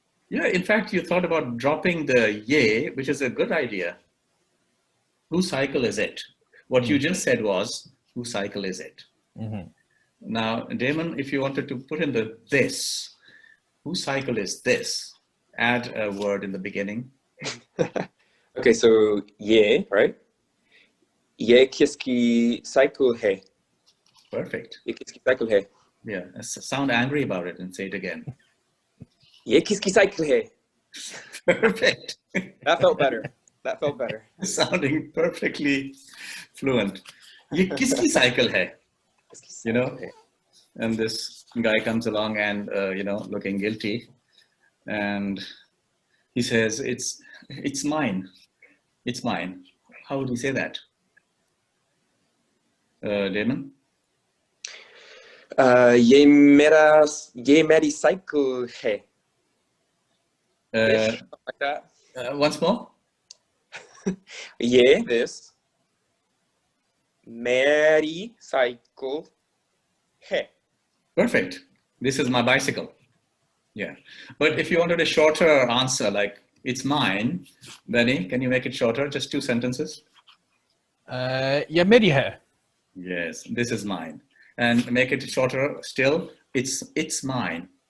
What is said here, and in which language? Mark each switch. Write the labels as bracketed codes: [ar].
[en] Yeah, in fact, you thought about dropping the ye, which is a good idea. Whose cycle is it? What you just said was, whose cycle is it? Mm-hmm. Now, Damon, if you wanted to put in the this, whose cycle is this? Add a word in the beginning. Okay, so ye, right? [hi] ये किसकी cycle है? [en] Perfect. [hi] ये किसकी cycle है? [en] Yeah, sound angry about it and say it again. [hi] ये किसकी cycle है? [en] Perfect. That felt better. That felt better. Sounding perfectly fluent. [hi] ये किसकी cycle है? [en] You know, and this guy comes along and, you know, looking guilty. And he says, it's mine. It's mine. How would he say that? Damon? [hi] ये मेरी cycle है. [en] Like that. Once more. [hi] ये this मेरी cycle है. [en] Perfect. This is my bicycle. Yeah. But if you wanted a shorter answer, like it's mine, Benny, can you make it shorter? Just 2 sentences. [hi] ये मेरी है. [en] Yes, this is mine. And make it shorter still. It's mine.